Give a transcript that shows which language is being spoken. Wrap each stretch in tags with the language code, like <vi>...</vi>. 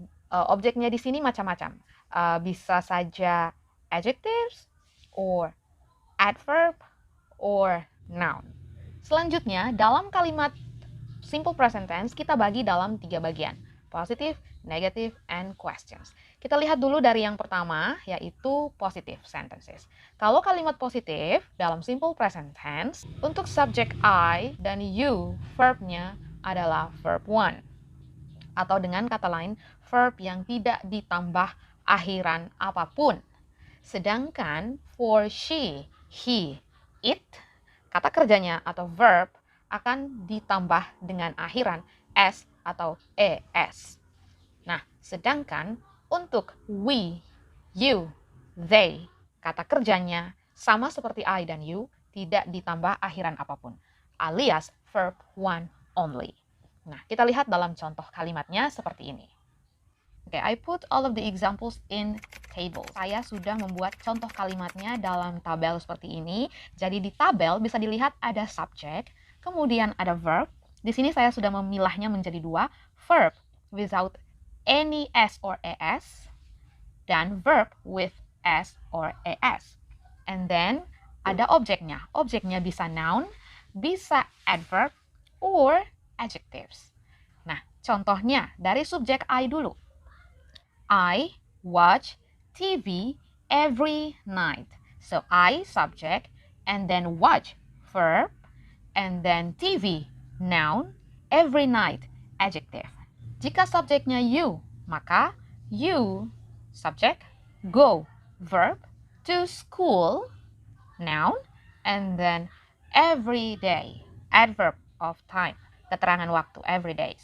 <id>Objeknya di sini macam-macam. Bisa saja</id> <en>adjectives, or adverb, or noun.</en> <id>Selanjutnya, dalam kalimat simple present tense, kita bagi dalam 3 bagian.</id> <en>Positive, negative, and questions.</en> <id>Kita lihat dulu dari yang pertama, yaitu positive sentences. Kalau kalimat positif dalam simple present tense, untuk subject I dan you, verbnya adalah verb 1. Atau dengan kata lain, verb yang tidak ditambah akhiran apapun. Sedangkan</id> <en>for she, he, it,</en> <id>kata kerjanya atau verb akan ditambah dengan akhiran s atau es. Nah, sedangkan untuk we, you, they, kata kerjanya sama seperti I dan you, tidak ditambah akhiran apapun, alias</id> <en>verb 1 only.</en> <id>Nah, kita lihat dalam contoh kalimatnya seperti ini.</id> <en>Oke, I put all of the examples in table.</en> <id>Saya sudah membuat contoh kalimatnya dalam tabel seperti ini. Jadi di tabel bisa dilihat ada subject, kemudian ada verb. Di sini saya sudah memilahnya menjadi 2,</id> <en>verb without any s or es,</en> <id>dan</id> <en>verb with s or es. And then</en> <id>ada objeknya. Objeknya bisa noun, bisa adverb, or adjectives. Nah, contohnya dari subjek I dulu.</id> <en>I watch TV every night. So I subject, and then watch verb, and then TV noun, every night adjective.</en> <id>Jika subjeknya</id> <en>you, maka you subject, go verb, to school noun, and then every day adverb of time,</en> <id>keterangan waktu,</id> <en>every day.</en>